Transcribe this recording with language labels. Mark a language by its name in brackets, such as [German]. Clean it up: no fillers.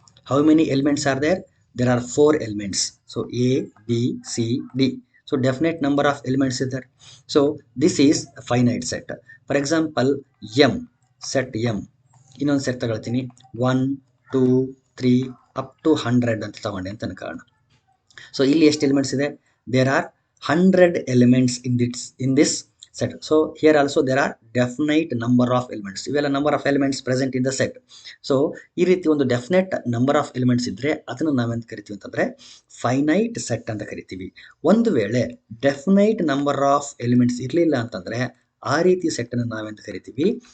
[English] How many elements are there? There are 4 elements. So A B C D. So definite number of elements is there. So this is a finite set. For example, m, set m. [Kannada] ಇನ್ನೊಂದು set ತಗೊಳ್ತೀನಿ, 1 2 3 up to 100 ಅಂತ ತಗೊಂಡೆ ಅಂತ ಅನ್ಕೋಣ. So ಇಲ್ಲಿ ಎಷ್ಟು elements ಇದೆ? [English] There are 100 elements in this set. So here also there are definite number of elements. [Kannada] ಇವೆಲ್ಲ [English] Number of elements present in the set. [Kannada] So ಈ ರೀತಿ ಒಂದು ಡೆಫಿನೆಟ್ ನಂಬರ್ ಆಫ್ ಎಲಿಮೆಂಟ್ಸ್ ಇದ್ದರೆ ಅದನ್ನು ನಾವೆಂತ ಕರಿತೀವಿ ಅಂತಂದರೆ ಫೈನೈಟ್ ಸೆಟ್ ಅಂತ ಕರಿತೀವಿ. ಒಂದು ವೇಳೆ ಡೆಫಿನೈಟ್ ನಂಬರ್ ಆಫ್ ಎಲಿಮೆಂಟ್ಸ್ ಇರಲಿಲ್ಲ ಅಂತಂದರೆ ಆ ರೀತಿ ಸೆಟ್ಟನ್ನು ನಾವೆಂತ ಕರಿತೀವಿ?